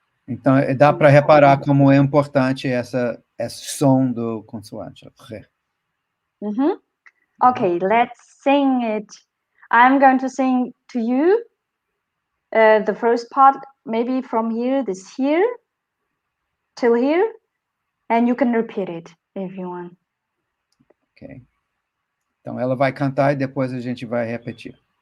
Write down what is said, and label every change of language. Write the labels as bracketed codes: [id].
[pt] Então, dá para reparar como é importante esse som do consoante. [en] Okay, let's sing it. I'm going to sing to you the first part, maybe from here, this here, till here, and you can repeat it if you want. Ok. [pt] Então, ela vai cantar e depois a gente vai repetir.